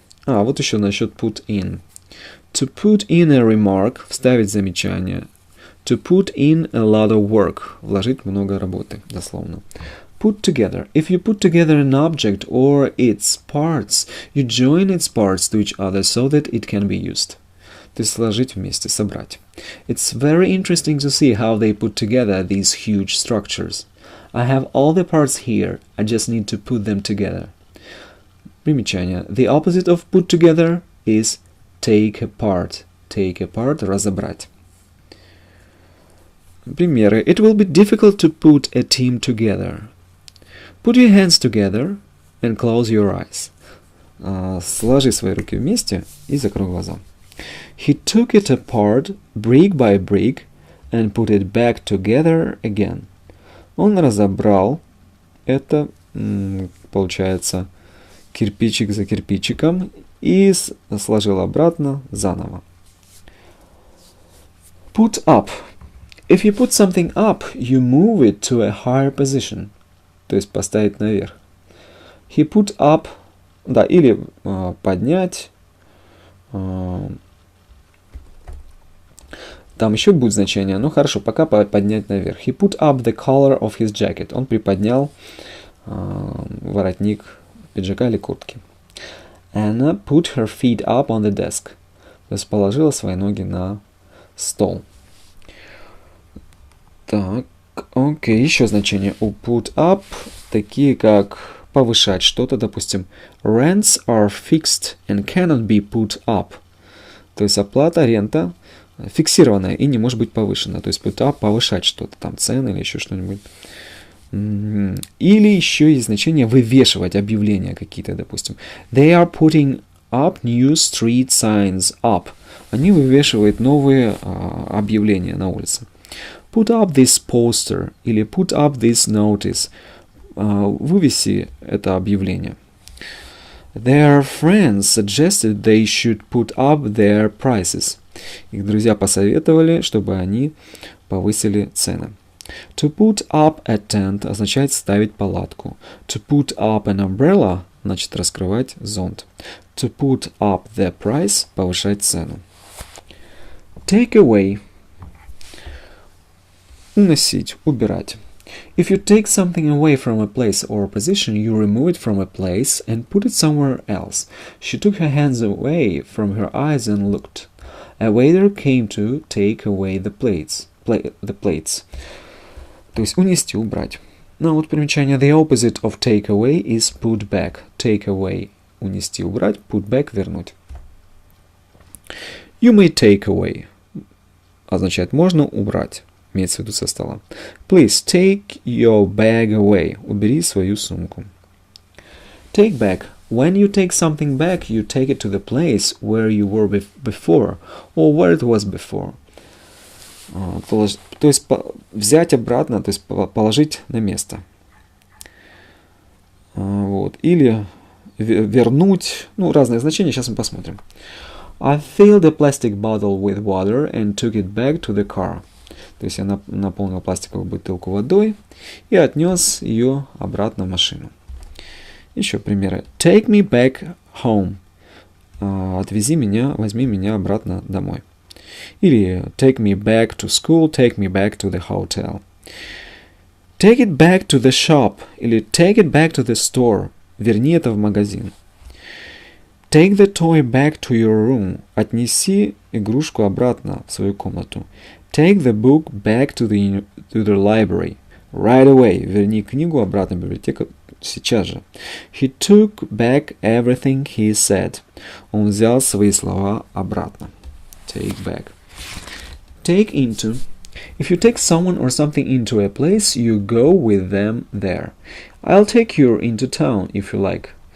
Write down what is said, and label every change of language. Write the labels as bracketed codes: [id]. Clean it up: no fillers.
[ru] Вот еще насчет put in. [en] To put in a remark, [ru] вставить замечание. [en] To put in a lot of work, [ru] вложить много работы, дословно. [en] Put together. If you put together an object or its parts, you join its parts to each other so that it can be used. [ru] То есть сложить вместе, собрать. [en] It's very interesting to see how they put together these huge structures. I have all the parts here, I just need to put them together. [ru] Примечание. [en] The opposite of put together is take apart. Take apart, [ru] разобрать. Примеры. [en] It will be difficult to put a team together. Put your hands together and close your eyes. [ru] Сложи свои руки вместе и закрой глаза. [en] He took it apart brick by brick and put it back together again. [ru] Он разобрал это, получается, кирпичик за кирпичиком и сложил обратно заново. [en] Put up. If you put something up, you move it to a higher position. [ru] То есть поставить наверх. [en] He put up, [ru] да, или поднять. Там еще будет значение, но хорошо, пока поднять наверх. [en] He put up the collar of his jacket. [ru] Он приподнял воротник пиджака или куртки. [en] Anna put her feet up on the desk. [ru] То есть положила свои ноги на стол. Так, окей, еще значения у put up, такие как повышать что-то, допустим, [en] rents are fixed and cannot be put up. [ru] То есть оплата, рента фиксированная и не может быть повышена. То есть put up, повышать что-то, там цены или еще что-нибудь. Или еще есть значение вывешивать объявления какие-то, допустим. [en] They are putting up new street signs up. [ru] Они вывешивают новые объявления на улице. [en] Put up this poster или put up this notice. [ru] Вывеси это объявление. [en] Their friends suggested they should put up their prices. [ru] Их друзья посоветовали, чтобы они повысили цены. [en] To put up a tent [ru] означает ставить палатку. [en] To put up an umbrella [ru] значит раскрывать зонт. [en] To put up the price [ru] повышать цену. [en] Take away. [ru] Уносить, убирать. [en] If you take something away from a place or position, you remove it from a place and put it somewhere else. She took her hands away from her eyes and looked. A waiter came to take away the plates. [ru] То есть унести, убрать. Ну вот примечание. [en] The opposite of take away is put back. Take away – [ru] унести, убрать. [en] Put back – [ru] вернуть. [en] You may take away [ru] означает можно убрать. Имеется в виду со стола. [en] Please take your bag away. [ru] Убери свою сумку. [en] Take back. When you take something back, you take it to the place where you were before, or where it was before. [ru] То есть взять обратно, то есть положить на место. Вот. Или вернуть, ну, разные значения, сейчас мы посмотрим. [en] I filled a plastic bottle with water and took it back to the car. [ru] То есть я наполнил пластиковую бутылку водой и отнес ее обратно в машину. Еще примеры. [en] Take me back home. [ru] Отвези меня, возьми меня обратно домой. [en] Или take me back to school, take me back to the hotel. Take it back to the shop. Или take it back to the store. [ru] Верни это в магазин. [en] Take the toy back to your room. [ru] Отнеси игрушку обратно в свою комнату. [en] Take the book back to the library. Right away. [ru] Верни книгу обратно в библиотеку сейчас же. [en] He took back everything he said. [ru] Он взял свои слова обратно. [en] Take back. Take into. If you take someone or something into a place, you go with them there. I'll take you into town, if you like.